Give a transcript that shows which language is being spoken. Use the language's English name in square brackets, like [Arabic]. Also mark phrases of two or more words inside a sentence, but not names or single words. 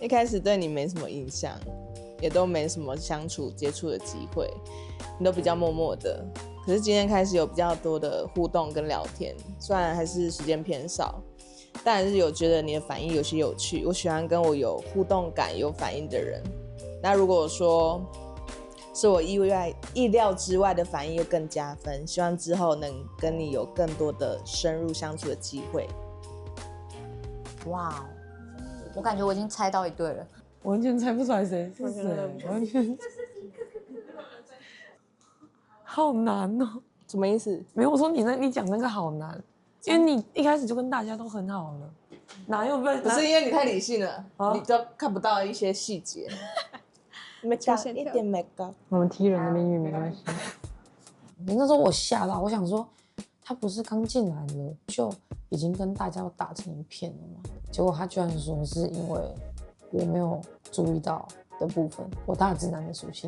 [Chinese] 一開始對你沒什麼印象，也都沒什麼相處接觸的機會，你都比較默默的。可是今天開始有比較多的互動跟聊天，雖然還是時間偏少，但還是有覺得你的反應有些有趣。我喜歡跟我有互動感、有反應的人。那如果說是我意料之外的反應又更加分，希望之後能跟你有更多的深入相處的機會。哇，我感觉我已经猜到一对了，完全猜不出来誰是谁，完全好难哦。什么意思？没有，我說你講那個好難，因為你一開始就跟大家都很好了，哪有被？不是因為你太理性了，你都看不到一些細節。沒搞一點沒搞。我們踢人的命運沒關係。那時候我嚇到，我想說他不是剛進來了就已經跟大家都打成一片了嗎？結果他居然說是因為我沒有注意到的部分，我大直男的屬性。